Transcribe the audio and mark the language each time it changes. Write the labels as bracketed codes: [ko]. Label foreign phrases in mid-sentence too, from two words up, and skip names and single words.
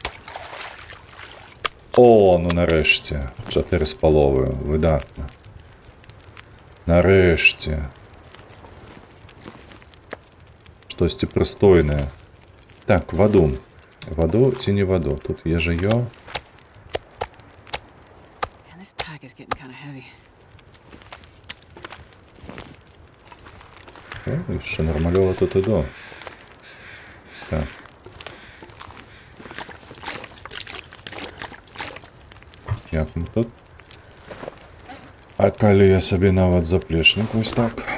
[be] О, ну нарэшце. 4,5. Выдатна. Нарэшце. Штосьці прыстойнае. Так, ваду. Ваду ці не ваду? Тут ежаё. [en] Man, this pack is getting kind of heavy. [be] О, яшчэ нармалёва тут іду. Так. Як мы тут? А калі я сабе нават заплечнік вось так.